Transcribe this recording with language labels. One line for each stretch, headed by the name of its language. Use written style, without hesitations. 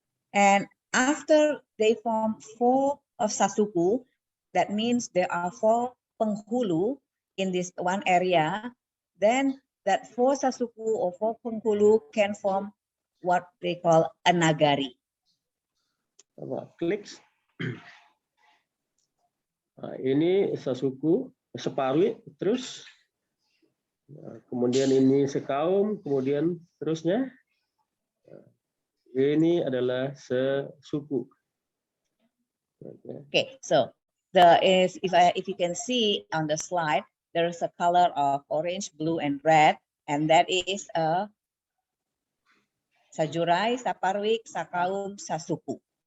English: And after they form 4 of Sasuku, that means there are 4 penghulu in this one area, then that 4 Sasuku or 4 penghulu can form what they call a nagari.
Indonesian: Klik. Nah, ini Sasuku, Separwi, terus kemudian ini sekaum, kemudian terusnya ini adalah sesuku.
English: Okay, so if you can see on the slide, there is a color of orange, blue, and red, and that is a Sajurai, Saparwi, Sakaum, Sasuku.